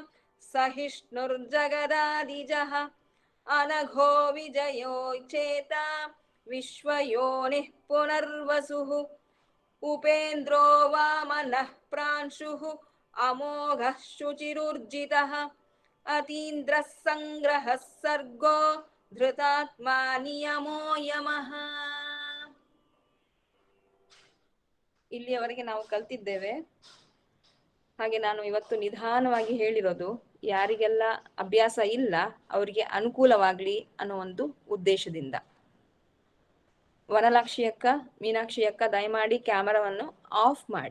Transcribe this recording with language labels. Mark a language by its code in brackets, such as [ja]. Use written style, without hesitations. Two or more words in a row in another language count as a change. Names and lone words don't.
[sa] सहिष्णुर्जगदादिजः अनघो विजयो चेता विश्वयोनिः पुनर्वसुः उपेन्द्रो वामनः प्रांशुः अमोघः शुचिरुर्जितः अतीन्द्रः संग्रहः सर्गो धृतात्मा नियमो ಯಮಃ. [kn] ಇಲ್ಲಿಯವರೆಗೆ ನಾವು ಕಲ್ತಿದ್ದೇವೆ. ಹಾಗೆ ನಾನು ಇವತ್ತು ನಿಧಾನವಾಗಿ ಹೇಳಿರೋದು ಯಾರಿಗೆಲ್ಲ ಅಭ್ಯಾಸ ಇಲ್ಲ ಅವರಿಗೆ ಅನುಕೂಲವಾಗ್ಲಿ ಅನ್ನೋ ಒಂದು ಉದ್ದೇಶದಿಂದ. ವನಲಾಕ್ಷಿ ಅಕ್ಕ, ಮೀನಾಕ್ಷಿ ಅಕ್ಕ, ದಯಮಾಡಿ ಕ್ಯಾಮರಾವನ್ನು ಆಫ್ ಮಾಡಿ.